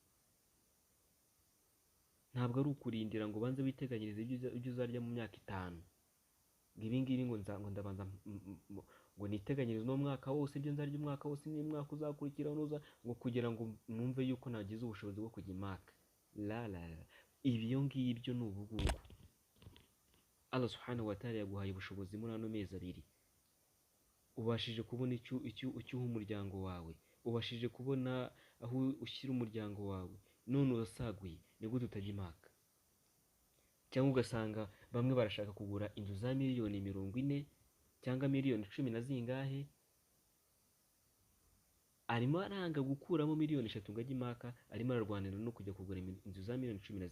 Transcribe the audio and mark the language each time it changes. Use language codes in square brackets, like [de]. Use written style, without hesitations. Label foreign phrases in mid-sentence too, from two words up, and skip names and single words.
[rw] Ntabwo ari ukurindira ngo banze witeganyirize ibyo uzarya mu myaka 5. Ibi ngibi ngo ndabanza ngo niteganyirize no mwaka wose, ibyo nzarya umwaka wose, ni mwaka uzakurikiraho ngo kugira ngo numve yuko nagize ubushobozi bwo kujya Imaka. Ibyo ngibyo ni ubugugu. [ar] الله سبحانه وتعالى [rw] yaguhaye ubushobozi muri ano mezi 2. Ubashije kubona icyo uha umuryango wawe, ubashije kubona aho ushyira umuryango wawe, none urasaguye, ni gute utajya Imaka? Cyangwa ugasanga bamwe barashaka kugura inzu za miliyoni 40 cyangwa miliyoni 10 na zingahe, arimo aranga gukuramo miliyoni 3 ngo ajye Imaka, arimo ararwanira no kujya kugura inzu za miliyoni 10.